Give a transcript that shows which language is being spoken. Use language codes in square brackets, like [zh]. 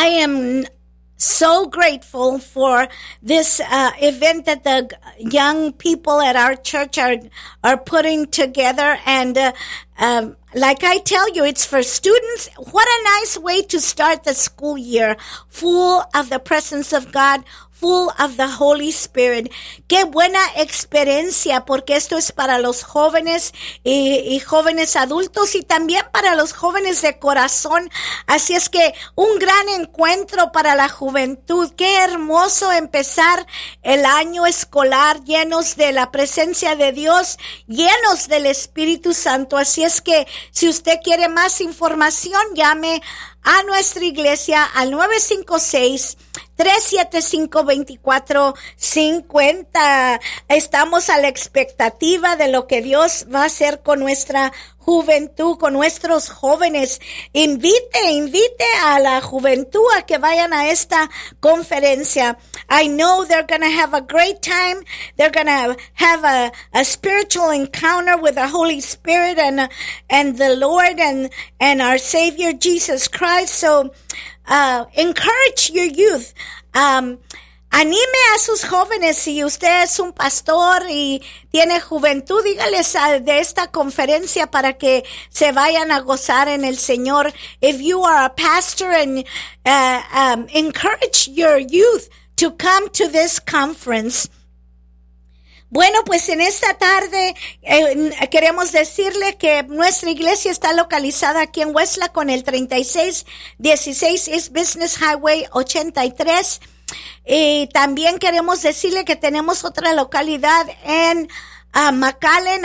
[en] I am so grateful for this event that the young people at our church are putting together. And like I tell you, it's for students. What a nice way to start the school year, full of the presence of God, full of the Holy Spirit. [es] Qué buena experiencia, porque esto es para los jóvenes y jóvenes adultos, y también para los jóvenes de corazón. Así es que un gran encuentro para la juventud. Qué hermoso empezar el año escolar llenos de la presencia de Dios, llenos del Espíritu Santo. Así es que si usted quiere más información, llame a nuestra iglesia al 956-375-2450. Estamos a la expectativa de lo que Dios va a hacer con nuestra juventud, con nuestros jóvenes. Invite a la juventud a que vayan a esta conferencia. [en] I know they're going to have a great time. They're going to have a spiritual encounter with the Holy Spirit and the Lord and our Savior Jesus Christ. So encourage your youth. [es] Anime a sus jóvenes. Si usted es un pastor y tiene juventud, dígales de esta conferencia para que se vayan a gozar en el Señor. [en] If you are a pastor, and encourage your youth to come to this conference. [es] Bueno, pues en esta tarde queremos decirle que nuestra iglesia está localizada aquí en Huesla con el 3616 East Business Highway 83. Y también queremos decirle que tenemos otra localidad en McAllen.